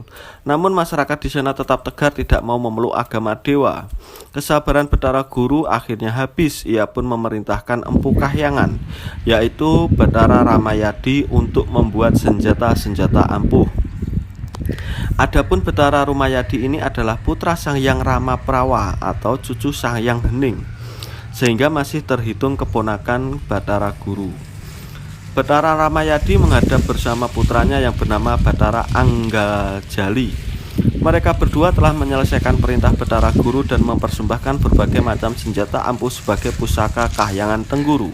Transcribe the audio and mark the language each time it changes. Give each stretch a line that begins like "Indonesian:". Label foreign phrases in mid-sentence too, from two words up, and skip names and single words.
Indonesian: Namun masyarakat di sana tetap tegar tidak mau memeluk agama dewa. Kesabaran Betara Guru akhirnya habis. Ia pun memerintahkan Empu Kahyangan, yaitu Betara Ramayadi, untuk membuat senjata-senjata ampuh. Adapun Betara Ramayadi ini adalah putra Sang Hyang Ramaprawa atau cucu Sang Hyang Hening, sehingga masih terhitung keponakan Betara Guru. Betara Ramayadi menghadap bersama putranya yang bernama Betara Anggajali. Mereka berdua telah menyelesaikan perintah Betara Guru dan mempersembahkan berbagai macam senjata ampuh sebagai pusaka Kahyangan Tengguru.